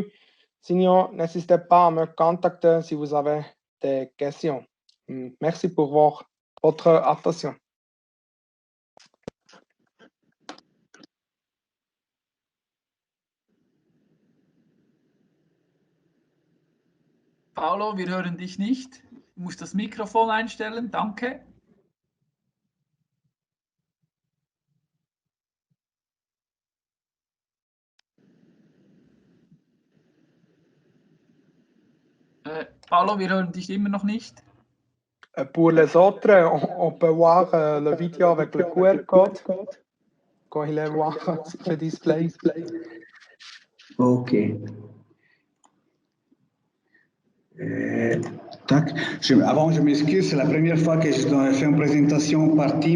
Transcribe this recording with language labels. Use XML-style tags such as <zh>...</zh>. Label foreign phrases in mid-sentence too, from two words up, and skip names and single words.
<fr>Sinon, n'hésitez pas à me contacter si vous avez des questions. Merci pour votre attention.</fr> <de>Paolo, wir hören dich nicht. Du musst das Mikrofon einstellen. Danke. Paolo, wir hören dich immer noch nicht.</de> <fr>Pour les autres, on peut voir la vidéo avec le QR code quand il est voir le display. Ok. Tac. Avant, je m'excuse, c'est la première fois que je fais une présentation par Teams.</fr>